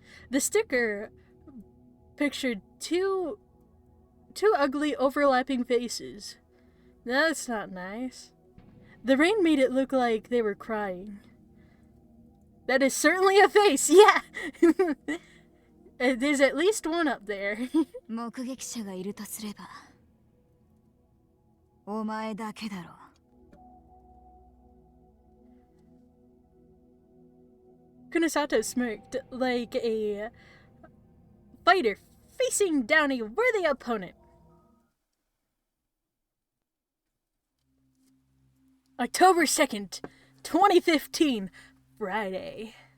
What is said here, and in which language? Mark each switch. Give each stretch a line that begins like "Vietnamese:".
English: The sticker pictured two ugly overlapping faces. That's not nice. The rain made it look like they were crying. That is certainly a face, yeah! There's at least one up there.
Japanese: 目撃者がいるとすれば、お前だけだろ。
English: Kunosato smirked like a fighter facing down a worthy opponent. October 2nd, 2015, Friday.